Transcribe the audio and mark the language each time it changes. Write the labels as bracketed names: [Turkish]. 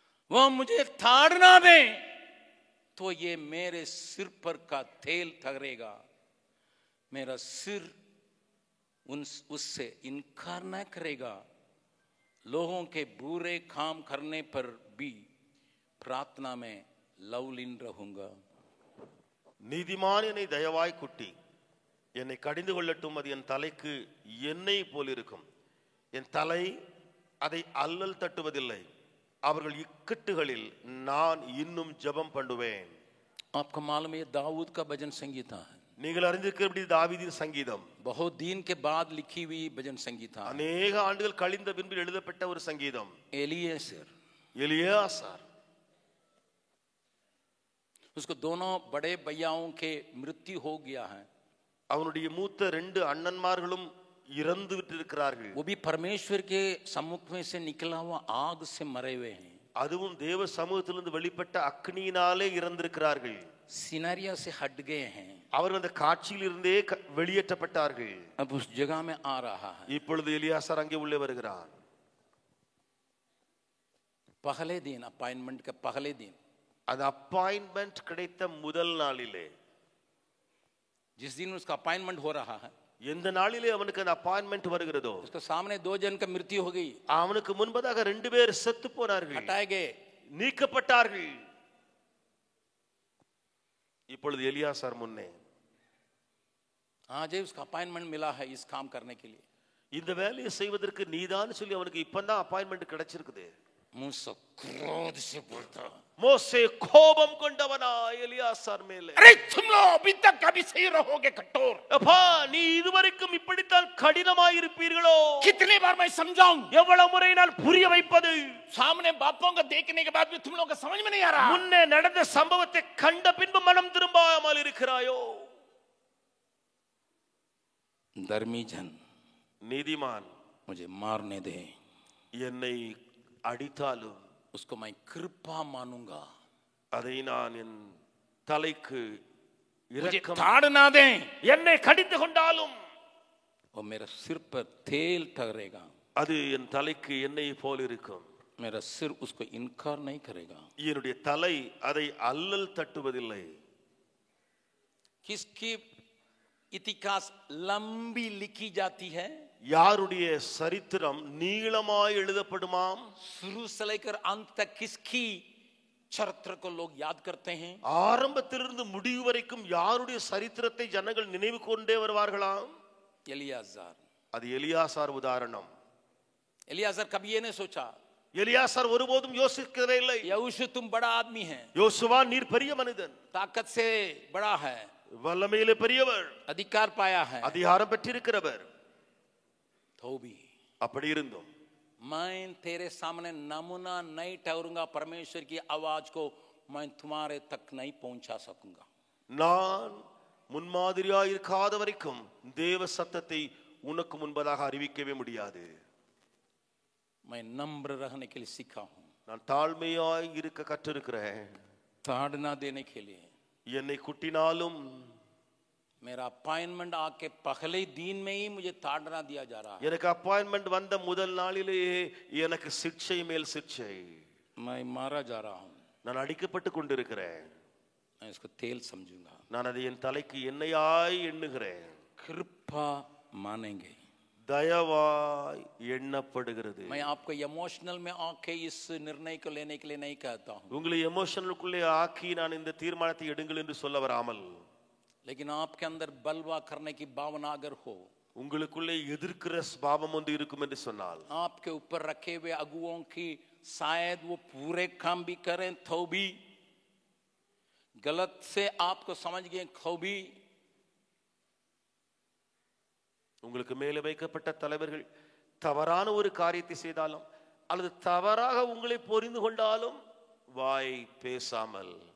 [Hindi] वो मुझे ताड़ना दे तो ये मेरे सिर पर का तेल ठहरेगा। मेरा सिर उससे इनकार न करेगा। लोगों के बुरे काम करने पर भी प्रार्थना में लवलीन रहूंगा। [Tamil] நீதிமான் என்னை தயவாய் குட்டி என்னை கடிந்து கொள்ளட்டும், அது என் தலைக்கு எண்ணெய் போல் இருக்கும். என் தலை அதை அல்லல் தட்டுவதில்லை. அவர்கள் இக்கட்டுகளில் நான் இன்னும் ஜெபம் பண்ணுவேன். [Hindi] आपको मालूम है दाऊद का भजन संगीता है। [Tamil] நீங்கள் அறிந்திருக்கிறபடி தாவீதின் சங்கீதம் [Hindi] बहुत दिन के बाद लिखी हुई भजन संगीता है। अनेक [Tamil] ஆண்டுகள் கழிந்த பின்பு எழுதப்பட்ட ஒரு சங்கீதம்। எலியாசார் [Hindi] उसको दोनों बड़े भैयाओं के मृत्यु हो गया है। [Tamil] அவனுடைய மூத்த ரெண்டு அண்ணன்மார்களும் இறந்து விட்டிருக்கிறார்கள்। [Hindi] वो भी परमेश्वर के सम्मुख में से निकला हुआ आग से मरे हुए हैं। [Tamil] அதுவும் தேவ சமூகத்திலிருந்து வெளிப்பட்ட அக்னியினாலே இறந்திருக்கிறார்கள்। [Hindi] सिनेरिया से हट गए हैं। [Tamil] அவர்கள் அந்த காட்சியில் இருந்தே வெளியேற்றப்பட்டார்கள்। [Hindi] अब उस जगह में आ रहा है। [Tamil] இப்பொழுது எலியாசார் அங்கே உள்ளே வருகிறார்। [Hindi] पहले दिन अपॉइंटमेंट का पहले दिन, [Tamil] அது அப்பாயின்மெண்ட் கிடைத்த முதல் நாளிலே, [Hindi] जिस दिन उसका अपॉइंटमेंट हो रहा है, [Tamil] எந்த நாளிலே அவனுக்கு அந்த அப்பாயின்மெண்ட் வருகிறதோ, [Hindi] उसके सामने 2 जन का मृत्यु हो गई। [Tamil] அவனுக்கு முன்பதாக 2 பேர் செத்து போனார்கள், [Hindi] हटाए गए, [Tamil] நீக்கப்பட்டார்கள்। இப்பொழுது எலியாசார் முன்னே, [Hindi] आज उसका अपॉइंटमेंट मिला है इस काम करने के लिए, [Tamil] இந்த வேலையை செய்வதற்கு நீதான் சொல்லி அவனுக்கு இப்பதான் அப்பாயின்மெண்ட் கிடைச்சிருக்குது। [Hindi] मूसा क्रोध से बोलता, [Tamil] மோசே கோபம் கொண்டவனா எலியாசார் மேலே, [Hindi] अरे तुम लोग अभी तक कभी सही रहोगे कठोर? [Tamil] அப்பா நீ இதுவரைக்கும் இப்படித்தான் கடினமாய் இருப்பீர்களோ? [Hindi] कितने बार मैं समझाऊं? [Tamil] எவ்வளவு முறை நான் புரிய வைப்பது? [Hindi] सामने बापों को देखने के बाद भी तुम लोगों को समझ में नहीं आ रहा। [Tamil] முன்னே நடந்த சம்பவத்தை கண்ட பின்பு மனம் திரும்பாமல் இருக்கிறாயோ? [Hindi] धर्मी जन, [Tamil] நீதிமான் [Hindi] मुझे मारने दे, [Tamil] என்னை அடித்தாலும் [Hindi] उसको मैं कृपा मानूंगा। [Tamil] அதை நான் என் தலைக்கு [Hindi] मुझे [Tamil] இரக்கம், [Hindi] ताड़ना दे, [Tamil] என்னை கடிந்து கொண்டாலும் [Hindi] वो मेरा सिर पर तेल ठहरेगा। [Tamil] அது என் தலைக்கு எண்ணெய் போல் இருக்கும்। [Hindi] मेरा सिर उसको इनकार नहीं करेगा। [Tamil] என்னுடைய தலை அதை அல்லல் தட்டுவதில்லை। [Hindi] किसकी इतिहास लंबी लिखी जाती है? [Tamil] யாருடைய சரித்திரம் நீளமாய் எழுதப்படுமாம்? [Hindi] शुरू से लेकर अंत तक किसकी चरित्र को लोग याद करते हैं? [Tamil] ஆரம்பத்திலிருந்து முடிவு வரைக்கும் யாருடைய சரித்திரத்தை ஜனங்கள் நினைவு கொண்டே வருவார்களாம்? [Hindi] एलियाजार। [Tamil] அது எலியாசார் உதாரணம்। [Hindi] एलियाजार कभी ये नहीं सोचा, [Tamil] எலியாசார் ஒருபோதும் யோசிக்கவே இல்லை, [Hindi] यहोशू तुम बड़ा आदमी है, [Tamil] யோசுவா நீர் பெரிய மனிதன், [Hindi] ताकत से बड़ा है, [Tamil] வல்லமையிலே பெரியவர், [Hindi] अधिकार पाया है, [Tamil] அதிகாரம் பெற்றிருக்கிறவர்। [Hindi] तो भी [Tamil] அப்படி இருந்தும் [Hindi] मैं तेरे सामने नमूना नहीं ठहरूंगा, परमेश्वर की आवाज को मैं तुम्हारे तक नहीं पहुंचा सकूंगा। [Tamil] நான் முன்மாதிரியாய் இருக்காத வரைக்கும் தேவ சத்தத்தை உனக்கு முன்பதாக அறிவிக்கவே முடியாது। [Hindi] मैं नम्र रहने के लिए सीखा हूं, [Tamil] நான் தாழ்மையாய் இருக்க கற்றிருக்கிறேன்। [Hindi] ताड़ना देने के लिए [Tamil] என்னை குட்டினாலும் [Hindi] मेरा अपॉइंटमेंट आके पहले दिन में ही मुझे ताड़ना दिया जा रहा है। [Tamil] எனக்கு அப்பாயின்மெண்ட் வந்த முதல் நாளிலேயே எனக்கு சிக்ஷை மேல் சிக்ஷை, [Hindi] मैं मारा जा रहा हूं, [Tamil] நான் அடிக்கப்பட்டு கொண்டிருக்கிறேன்। [Hindi] मैं इसको तेल समझूंगा, [Tamil] நான் அதை என் தலைக்கு எண்ணெயாய் எண்ணுகிறேன்। [Hindi] कृपा मानेंगे। [Tamil] தயவாய் எண்ணப்படுகிறது। [Hindi] मैं आपको इमोशनल में आके इस निर्णय को लेने के लिए नहीं कहता हूं, [Tamil] உங்களை எமோஷனலுக்குள்ளே ஆக்கி நான் இந்த தீர்மானத்தை எடுங்கள் என்று சொல்ல வராமல், [Hindi] लेकिन आपके अंदर बलवा करने की भावना अगर हो, [Tamil] உங்களுக்குள்ளே எதிர்க்கிற பாவம் ஒன்று இருக்கும் என்று சொன்னால், [Hindi] आपके ऊपर रखे हुए अगुओं की शायद वो पूरे काम भी करें तो भी गलत से आपको समझ गए, तो भी [Tamil] உங்களுக்கு மேலே வைக்கப்பட்ட தலைவர்கள் தவறான ஒரு காரியத்தை செய்தாலும் அல்லது தவறாக உங்களை புரிந்து கொண்டாலும் வாய் பேசாமல்,